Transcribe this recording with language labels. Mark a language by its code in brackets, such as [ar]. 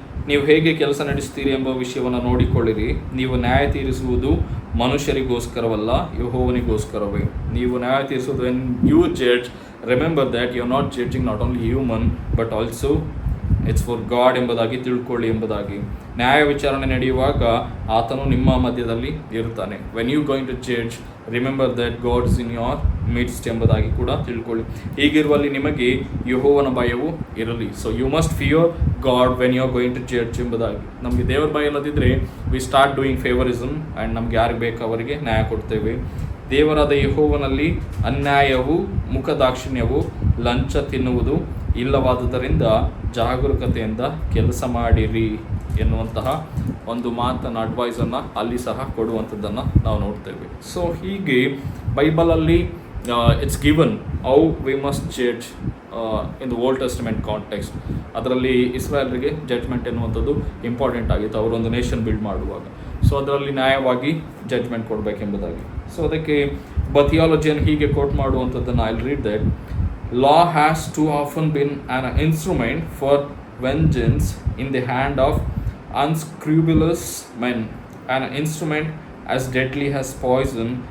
[kn] ನೀವು ಹೇಗೆ ಕೆಲಸ ನಡೆಸ್ತೀರಿ ಎಂಬ ವಿಷಯವನ್ನು ನೋಡಿಕೊಳ್ಳಿರಿ. ನೀವು ನ್ಯಾಯ ತೀರಿಸುವುದು ಮನುಷ್ಯರಿಗೋಸ್ಕರವಲ್ಲ, ಯೆಹೋವನಿಗೋಸ್ಕರವೇ. ನೀವು ನ್ಯಾಯ ತೀರಿಸುವುದು [en] when you judge, remember that you are not judging not only human but also it's for God [kn] ಎಂಬುದಾಗಿ ತಿಳ್ಕೊಳ್ಳಿ ಎಂಬುದಾಗಿ. ನ್ಯಾಯ ವಿಚಾರಣೆ ನಡೆಯುವಾಗ ಆತನು ನಿಮ್ಮ ಮಧ್ಯದಲ್ಲಿ ಇರ್ತಾನೆ. [en] when you going to judge, remember that God is in your midst [kn] ಎಂಬುದಾಗಿ ಕೂಡ ತಿಳ್ಕೊಳ್ಳಿ. ಹೀಗಿರುವಲ್ಲಿ ನಿಮಗೆ ಯೆಹೋವನ ಭಯವು ಇರಲಿ. [en] so you must fear God when you are going to judge [kn] ಎಂಬುದಾಗಿ. ನಮಗೆ ದೇವರ ಭಯ ಇಲ್ಲದಿದ್ದರೆ [en] we start doing favouritism and [kn] ನಮ್ಗೆ ಯಾರಿಗೆ ಬೇಕು ಅವರಿಗೆ ನ್ಯಾಯ ಕೊಡ್ತೇವೆ. ದೇವರಾದ ಯೆಹೋವನಲ್ಲಿ ಅನ್ಯಾಯವು, ಮುಖದಾಕ್ಷಿಣ್ಯವು, ಲಂಚ ತಿನ್ನುವುದು ಇಲ್ಲವಾದುದರಿಂದ ಜಾಗರೂಕತೆಯಿಂದ ಕೆಲಸ ಮಾಡಿರಿ ಎನ್ನುವಂತಹ ಒಂದು ಮಾತನ್ನು, ಅಡ್ವೈಸನ್ನು ಅಲ್ಲಿ ಸಹ ಕೊಡುವಂಥದ್ದನ್ನು ನಾವು ನೋಡ್ತೇವೆ. [en] so [kn] ಹೀಗೆ ಬೈಬಲಲ್ಲಿ [en] It's given how we must judge in the Old Testament context. [kn] ಅದರಲ್ಲಿ ಇಸ್ರಾಯೇಲ್ರಿಗೆ ಜಡ್ಜ್ಮೆಂಟ್ ಎನ್ನುವಂಥದ್ದು ಇಂಪಾರ್ಟೆಂಟ್ ಆಗಿತ್ತು ಅವರೊಂದು ನೇಷನ್ ಬಿಲ್ಡ್ ಮಾಡುವಾಗ. ಸೊ ಅದರಲ್ಲಿ ನ್ಯಾಯವಾಗಿ ಜಡ್ಜ್ಮೆಂಟ್ ಕೊಡಬೇಕೆಂಬುದಾಗಿ. ಸೊ ಅದಕ್ಕೆ ಥಿಯಾಲಜಿಯನ್ನು ಹೀಗೆ coat ಮಾಡುವಂಥದ್ದನ್ನು [en] I will read that. Law has too often been an instrument for vengeance in the hand of unscrupulous men, an instrument as deadly as poison.